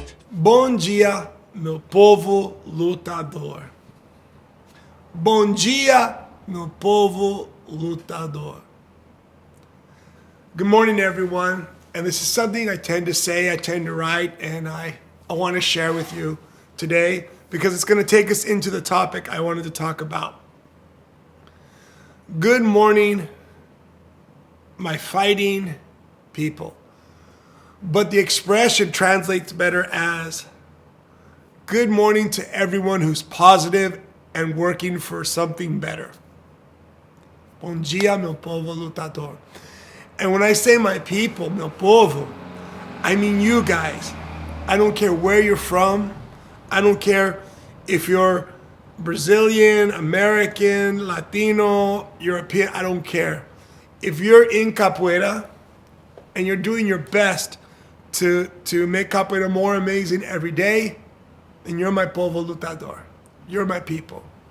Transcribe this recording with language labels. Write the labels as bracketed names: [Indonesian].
[Portuguese] Bom dia, meu povo lutador. Bom dia, meu povo lutador. [English] Good morning, everyone. And this is something I tend to say, I tend to write, and I want to share with you today because it's going to take us into the topic I wanted to talk about. Good morning, my fighting people. But the expression translates better as good morning to everyone who's positive and working for something better. [Portuguese] Bom dia, meu povo lutador. [English] And when I say my people, [Portuguese] meu povo, [English] I mean you guys. I don't care where you're from. I don't care if you're Brazilian, American, Latino, European. I don't care. If you're in capoeira and you're doing your best to make capoeira more amazing every day, then you're my [Portuguese] povo lutador. [English] You're my people.